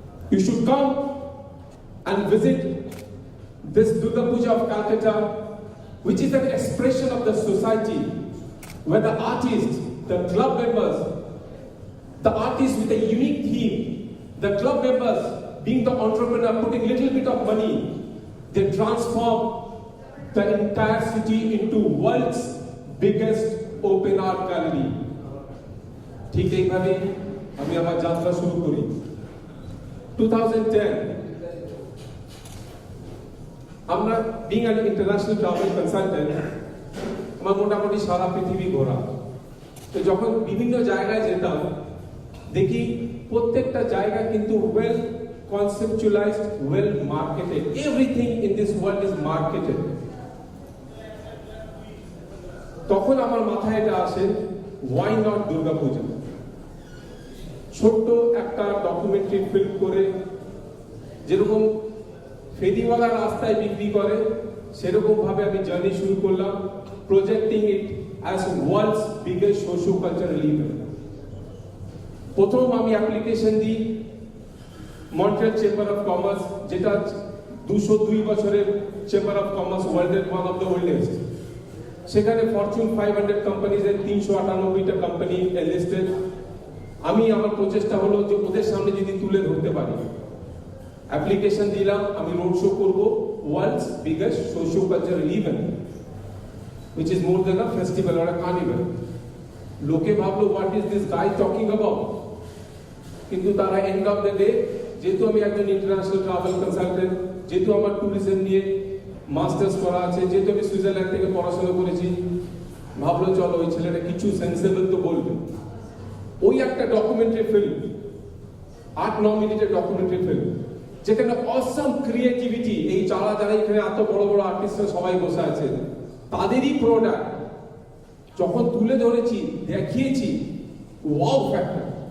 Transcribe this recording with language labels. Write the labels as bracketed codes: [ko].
[en] You should come and visit this Durga Puja of Calcutta, which is an expression of the society, where the artists, the club members, the artists with a unique theme, the club members being the entrepreneur, putting little bit of money, they transform the entire city into world's biggest open art gallery. [bn] ঠিক এইভাবে আমি আমার যাত্রা শুরু করি। 2010 আমরা [en] being an international travel consultant, [bn] আমার মোটামুটি সারা পৃথিবী ঘোরা। তো যখন বিভিন্ন জায়গায় যেতাম, দেখি প্রত্যেকটা জায়গা কিন্তু [en] well conceptualized, well marketed. Everything in this world is marketed. [bn] তখন আমার মাথায় এটা আসে, [en] why not Durga Puja? [bn] ছোট্ট একটা ডকুমেন্টারি ফিল্ম করে যেরকম ফেরিওয়ালা রাস্তায় বিক্রি করে সেরকম ভাবে আমি জার্নি শুরু করলাম, [en] Projecting it as world's biggest socio cultural event. [bn] প্রথম আমি অ্যাপ্লিকেশন দিই মন্ট্রিয়াল চেম্বার অফ কমার্স, যেটা 202 বছরের চেম্বার অফ কমার্স, ওয়ার্ল্ডের [en] One of the oldest. [bn] সেখানে ফরচুন 500 কোম্পানিজের 398টা কোম্পানি লিস্টেড। আমি আমার প্রচেষ্টা হলো যে ওদের সামনে যদি তুলে ধরতে পারি। অ্যাপ্লিকেশন দিলাম, আমি রোড শো করব world's biggest socio cultural event, [en] which is more than a festival or a carnival. [bn] লোকে ভাবলো [en] what is this guy talking about? [bn] কিন্তু তারা [en] end of the day, [bn] যেহেতু আমি একজন ইন্টারন্যাশনাল ট্রাভেল কনসালটেন্ট, যেহেতু আমার ট্যুরিজম নিয়ে মাস্টার্স করা আছে, যেহেতু আমি সুইজারল্যান্ড থেকে পড়াশোনা করেছি, ভাবলো চলো ওই ছেলেটা কিছু সেন্সেবল তো বলবে। ওই একটা ডকুমেন্টারি ফিল্ম, 8-9 মিনিটের ডকুমেন্টারি ফিল্ম, যেখানে অসাম ক্রিয়েটিভিটি, এই যারা এখানে এত বড় বড় আর্টিস্টরা সবাই বসে আছে, তাদেরই প্রোডাক্ট যখন তুলে ধরেছি, দেখিয়েছি, ওয়াও ফ্যাক্টর।